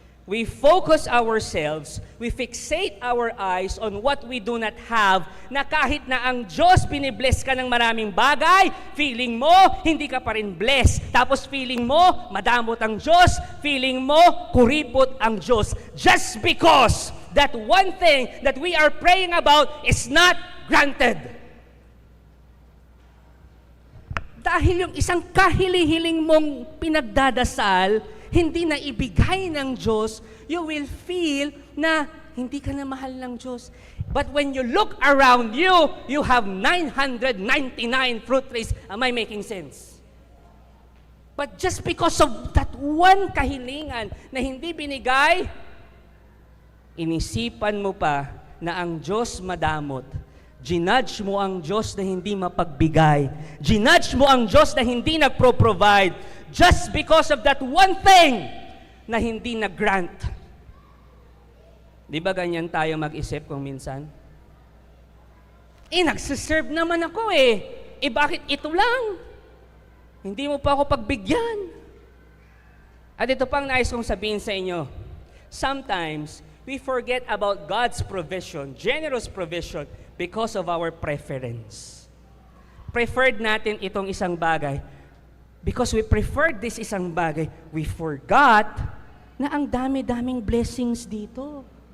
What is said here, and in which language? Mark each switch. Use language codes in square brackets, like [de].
[en] We focus ourselves, we fixate our eyes on what we do not have, [tl] na kahit na ang Diyos binibless ka ng maraming bagay, feeling mo, hindi ka pa rin blessed. Tapos feeling mo, madamot ang Diyos, feeling mo, kuripot ang Diyos. [en] Just because that one thing that we are praying about is not granted. [tl] Dahil yung isang kahili-hiling mong pinagdadasal, hindi na ibigay ng Diyos, [en] you will feel [tl] na hindi ka na mahal ng Diyos. [en] But when you look around you, you have 999 fruit trees. Am I making sense? But just because of that one [tl] kahilingan na hindi binigay, inisipan mo pa na ang Diyos madamot. Ginudge mo ang Diyos na hindi mapagbigay. Ginudge mo ang Diyos na hindi nagpro-provide. [en] Just because of that one thing [tl] na hindi na-grant. Di ba ganyan tayo mag-isip kung minsan? nagsiserve naman ako eh. Bakit ito lang? Hindi mo pa ako pagbigyan. At ito pang nais kong sabihin sa inyo. [en] Sometimes, we forget about God's provision, generous provision, because of our preference. [tl] Preferred natin itong isang bagay. [en] Because we preferred this [tl] isang bagay, [en] we forgot [tl] na ang dami-daming blessings dito.